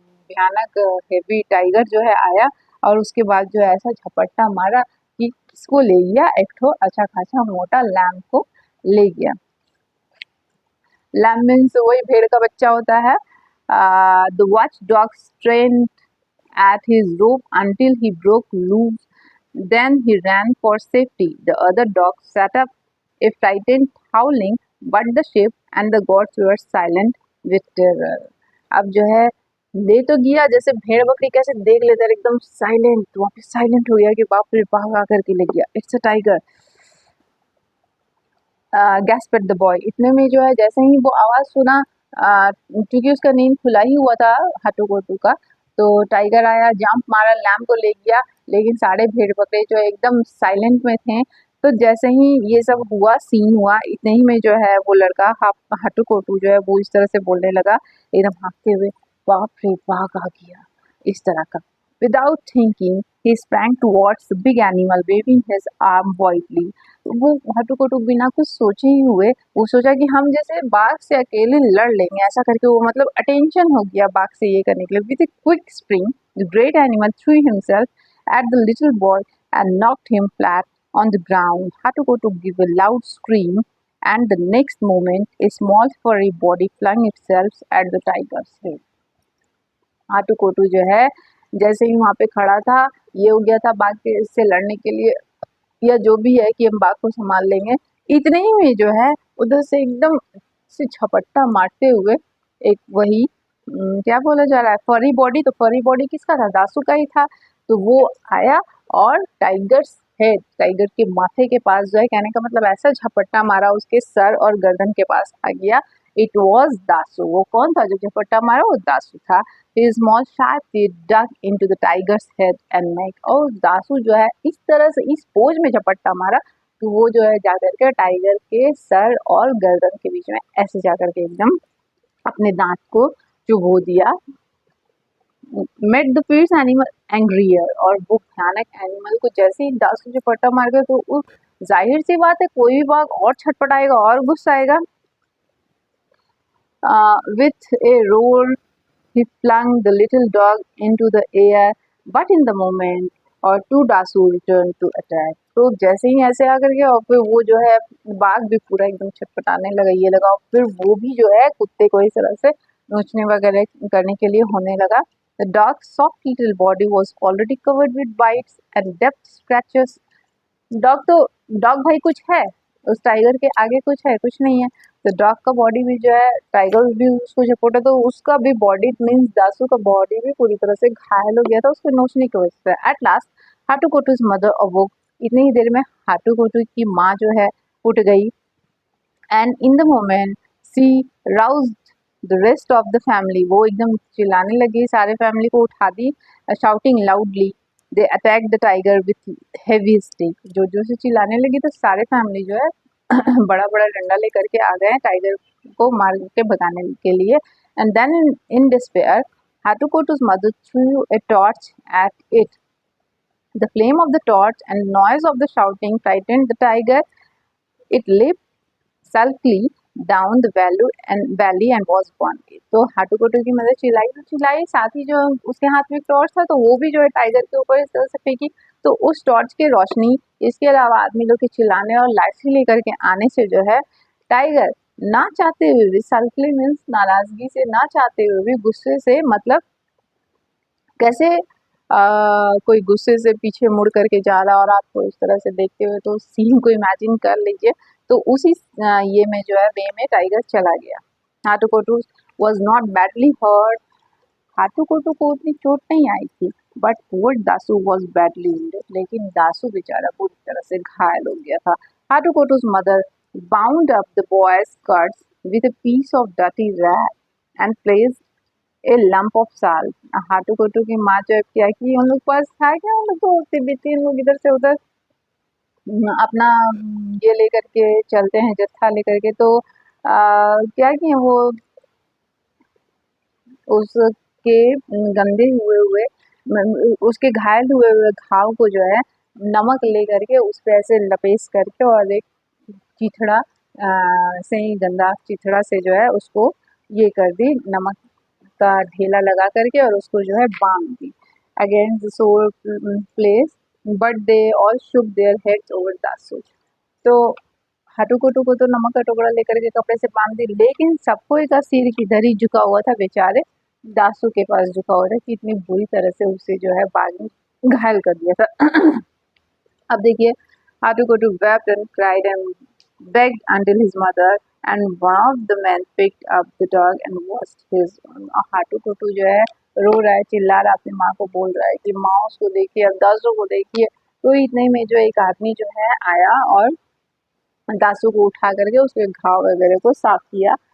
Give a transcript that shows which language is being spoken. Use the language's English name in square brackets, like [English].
[Hindi] भयानक heavy tiger जो है आया और उसके बाद जो है ऐसा झपट्टा मारा कि किसको ले गया, एक ठो अच्छा खासा मोटा लैम्ब को ले गया। लैम्ब मीन्स वही भेड़ का बच्चा होता है। [English] The watch dog strained at his rope until he broke loose. Then he ran for safety. The other dogs set up a frightened howling, but the sheep and the goats were silent with terror. [Hindi] अब जो है ले तो गया, जैसे भेड़ बकरी कैसे देख लेते हैं एकदम साइलेंट, वहाँ पे साइलेंट हो गया कि बाप रे बाघ आकर के ले गया, [English] It's a tiger. Gasped the boy, [Hindi] इतने में जो है जैसे ही वो आवाज़ सुना, क्योंकि उसका नींद खुला ही हुआ था हाटू कोटू का, तो टाइगर आया, जंप मारा, लैम को ले गया, लेकिन सारे भेड़ बकरे जो एकदम साइलेंट में थे। तो जैसे ही ये सब हुआ, सीन हुआ, इतने ही में जो है वो लड़का हाटू कोटू जो है वो इस तरह से बोलने लगा एकदम हाँफते हुए, बाप रे बाघ आ गया, इस तरह का। [English] Without thinking, he sprang towards the big animal, waving his arm wildly. [Hindi] वो हटू कटू बिना कुछ सोचे ही हुए, वो सोचा कि हम जैसे बाघ से अकेले लड़ लेंगे, ऐसा करके वो मतलब अटेंशन हो गया बाघ से ये करने के लिए। [English] With a quick spring, the great animal threw himself at the little boy and knocked him flat on the ground. Hatukotu gave a loud scream, and the next moment, a small furry body flung itself at the tiger's head. [Hindi] Hatu कोटू जो है जैसे ही वहाँ पे खड़ा था, ये हो गया था बाघ के से लड़ने के लिए या जो भी है कि हम बाघ को संभाल लेंगे, इतने ही में जो है उधर से एकदम से झपट्टा मारते हुए एक वही क्या बोला जा रहा है, फरी बॉडी। तो फरी बॉडी किसका था, दासू का ही था। तो वो आया और टाइगर्स हेड, टाइगर के माथे के पास जो है, कहने का मतलब ऐसा झपट्टा मारा उसके सर और गर्दन के पास आ गया। [English] It was Dasu. [Hindi] वो कौन था जो झपट्टा मारा, वो दासू था। [English] His small sharp teeth dug into the tiger's head and neck. [Hindi] और दासू जो है इस तरह से इस पोज में झपट्टा मारा, तो वो जो है जाकर के टाइगर के सर और गर्दन के बीच में ऐसे जाकर के एकदम अपने दांत को चुभो दिया। [English] Made the fierce animal angrier, [Hindi] और वो भयानक एनिमल को जैसे ही दासू झपट्टा मार गया, तो वो जाहिर सी बात है कोई भी बाघ और छटपटाएगा और गुस्सा आएगा। [English] With a roar, he flung the little dog into the air, but in the moment और two Dasu returned to attack. [Hindi] तो जैसे ही ऐसे आकर के और फिर वो जो है बाघ भी पूरा एकदम छटपटाने लगा, ये लगा, और फिर वो भी जो है कुत्ते को इस तरह से नोचने वगैरह करने के लिए होने लगा। [English] The dog's soft little body was already covered with bites and depth scratches. [Hindi] Dog तो डॉग भाई कुछ है, उस टाइगर के आगे कुछ है, कुछ नहीं है। तो डॉग का बॉडी भी जो है, टाइगर भी उसको सपोर्ट है, तो उसका भी बॉडी मीन्स दासू का बॉडी भी पूरी तरह से घायल हो गया था उसको नोचने की वजह से। [English] at last Hatu Kotu's mother awoke, [Hindi] इतनी ही देर में हाटू कोटू की माँ जो है उठ गई। [English] and in the moment she roused the rest of the family, [Hindi] वो एकदम चिल्लाने लगी, सारे फैमिली को उठा दी, [English] Shouting loudly. They attack the tiger with heavy stick, [Hindi] जो जो से चिल्लाने लगी तो सारे फैमिली जो है बड़ा बड़ा डंडा लेकर के आ गए टाइगर को मार के भगाने के लिए। [English] And then in despair हाटूकोटू's mother threw a torch at it. The flame of the torch and noise of the shouting frightened the tiger. It leaped sulkily down the valley and was gone. [Hindi] तो हाटू कोटू की मदद चिल्लाई तो चिल्लाई, साथ ही जो उसके हाथ में टॉर्च था तो वो भी जो है टाइगर के ऊपर इस तरह से फेंकी। तो उस टॉर्च की रोशनी, इसके अलावा आदमी लोग के चिल्लाने और लाठी लेकर के आने से जो है टाइगर ना चाहते हुए भी, सल्कली मीन्स नाराजगी से, ना चाहते हुए भी, गुस्से से, मतलब कैसे कोई गुस्से से पीछे मुड़ करके जा रहा और आपको इस तरह से देखते हुए, तो सीन को इमेजिन कर लीजिए। तो उसी ये में जो है वे में टाइगर चला गया। [English] Hatu Kotu was not badly hurt, [Hindi] Hatu कोटू को उतनी चोट नहीं आई थी, [English] but poor Dasu was badly injured, [Hindi] लेकिन दासू बेचारा पूरी तरह से घायल हो गया था। [English] Hatukotu's mother bound up the boy's skirts with a piece of dirty rag and placed a lump of salt. [Hindi] Hatu की माँ जो है क्या की, उन लोग पास था क्या, उन लोग तो होती बीती, उन लोग इधर से उधर अपना ये लेकर के चलते हैं, जत्था लेकर के, तो क्या किए वो उसके गंदे हुए हुए उसके घायल हुए हुए घाव को जो है नमक ले करके उस पे ऐसे लपेट करके और एक चिथड़ा से ही गंदा चिथड़ा से जो है उसको ये कर दी, नमक का ढेला लगा करके और उसको जो है बांध दी [English] Against the सोर place, but they all Shuk their heads over Dasu. [Hindi] तो हटुकुटु को तो नमक का टुकड़ा लेकर के कपड़े से बांध दी, लेकिन सबको का सिर किधर ही झुका हुआ था, बेचारे दासू के पास झुका हुआ था कि इतनी बुरी तरह से उसे जो है बाग में घायल कर दिया था। अब देखिए, [English] Hatukutu wept and cried and begged until his mother and one of the men picked up the dog and washed his wound। [Hindi] और हाटुकुटु जो है रो रहा है, चिल्ला रहा है, अपनी माँ को बोल रहा है कि माँ उसको देखिए, अब दासू को देखिए। तो इतने में जो एक आदमी जो है आया और दासू को उठा करके उसके घाव वगैरह को साफ किया।